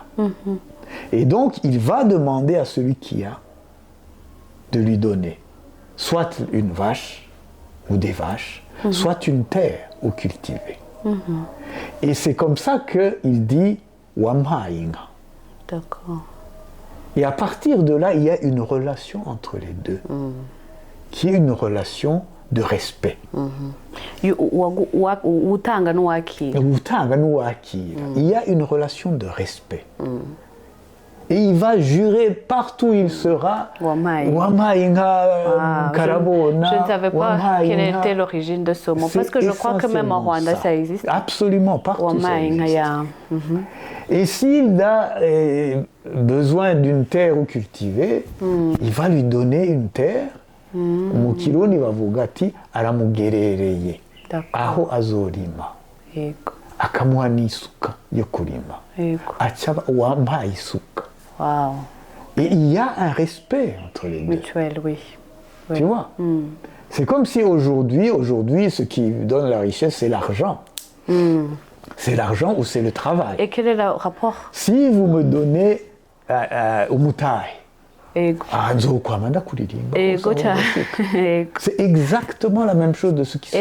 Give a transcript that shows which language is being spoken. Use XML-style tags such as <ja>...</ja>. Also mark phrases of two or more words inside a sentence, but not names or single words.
<fr>Et donc il va demander à celui qui a de lui donner soit une vache ou des vaches, soit une terre où cultiver. Et c'est comme ça qu'il dit Wamhainga. D'accord. Et à partir de là, il y a une relation entre les deux, qui est une relation de respect.</fr> <rw>Utanga n'uwakira. Utanga n'uwakira.</rw> <fr>Il y a une relation de respect. Et il va jurer partout où il sera.</fr> <rw>Wamainga, Karabona.</rw> <fr>Je ne savais pas quelle était l'origine de ce mot. Parce que je crois que même au Rwanda, ça existe. Absolument, partout ça existe. Et s'il a besoin d'une terre où cultiver, il va lui donner une terre.</fr> <rw>Mukironi bavuga ati aramugerereye aho azorima. Akamuha n'isuka yo kurima. Acaba wampaye isuka.</rw> <fr>Wow. Et il y a un respect entre les deux. Mutuel, oui. Tu vois? C'est comme si aujourd'hui, ce qui donne la richesse, c'est l'argent. C'est l'argent ou c'est le travail. Et quel est le rapport? Si vous me donnez umutai, c'est exactement la même chose de ce qui se passe.</fr>